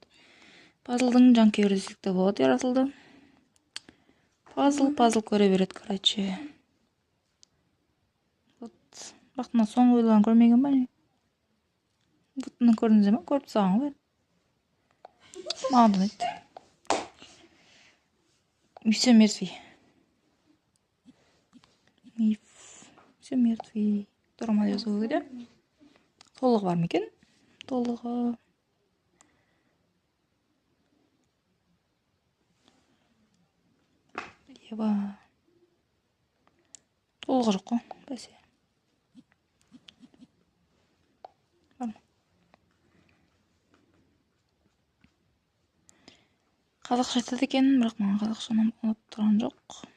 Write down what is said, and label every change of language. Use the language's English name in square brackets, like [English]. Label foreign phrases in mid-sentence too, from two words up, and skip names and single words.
[Kazakh] Пазылдың жанкүйері десекте болады Ерасылды. Пазыл көре береді, короче. Бірақ мына соңғы ойларын көрмеген ба не? Бұтыны көрдіңіздер ме? Көріп тастаған ғой. Маған да ұнайды. [Russian] Все мертвый. Все мертвый. [Kazakh] Дорама жазу керек. Толығы бар ма екен? Толығы. [Russian] Еба. [Kazakh] Толығы жоқ қой. Бәсе. Қазақша айтады екен, бірақ маған қазақшаны ұнап тұрған жоқ.